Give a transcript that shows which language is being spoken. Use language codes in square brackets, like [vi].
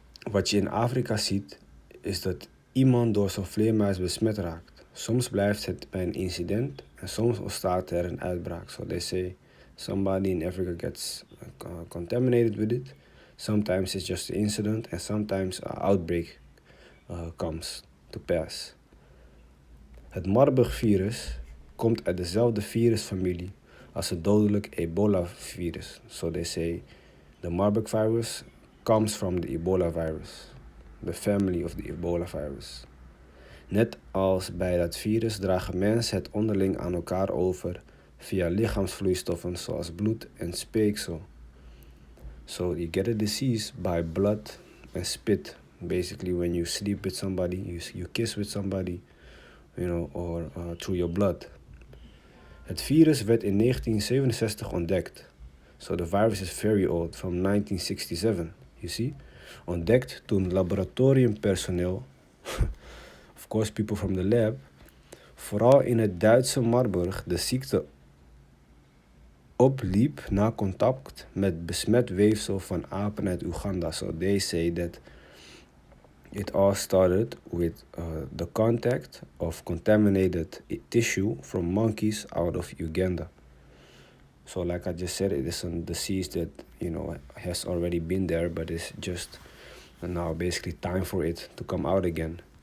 [nl] Wat je in Afrika ziet, is dat iemand door zo'n vleermuis besmet raakt. Soms blijft het bij een incident en soms ontstaat er een uitbraak. [en] So they say somebody in Africa gets contaminated with it. Sometimes it's just an incident and sometimes an outbreak comes to pass. [nl] Het Marburg-virus komt uit dezelfde virusfamilie als het dodelijk Ebola-virus. [en] So they say the Marburg virus comes from the Ebola virus, the family of the Ebola virus. [nl] Net als bij dat virus dragen mensen het onderling aan elkaar over via lichaamsvloeistoffen zoals bloed en speeksel. [en] So you get a disease by blood and spit. Basically, when you sleep with somebody, you kiss with somebody, or through your blood. [nl] Het virus werd in 1967 ontdekt. [en] So the virus is very old, from 1967, you see? [nl] Ontdekt toen laboratoriumpersoneel, [en] of course people from the lab, [nl] vooral in het Duitse Marburg de ziekte opliep na contact met besmet weefsel van apen uit Uganda. [en] So they say that it all started with the contact of contaminated tissue from monkeys out of Uganda. So like I just said, it is a disease that, has already been there, but it's just now basically time for it to come out again.